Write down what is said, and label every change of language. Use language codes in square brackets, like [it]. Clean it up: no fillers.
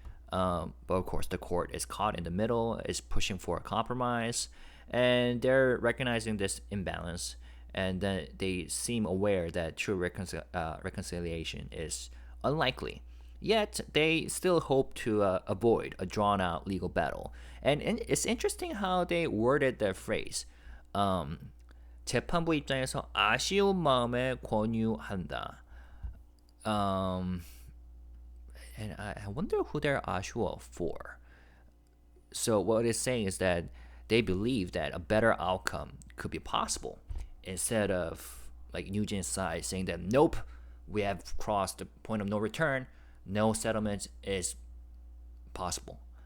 [en] But of course, the court is caught in the middle, is pushing for a compromise, and they're recognizing this imbalance, and then they seem aware that true reconciliation is unlikely. Yet, they still hope to avoid a drawn-out legal battle. And it's interesting how they worded their phrase. [ko] 재판부 입장에서 아쉬운 마음에 권유한다. [en] And I wonder who they're 아쉬워 for. So what it's saying is that they believe that a better outcome could be possible, instead of like NewJeans' side saying that nope, we have crossed the point of no return, no settlement is possible.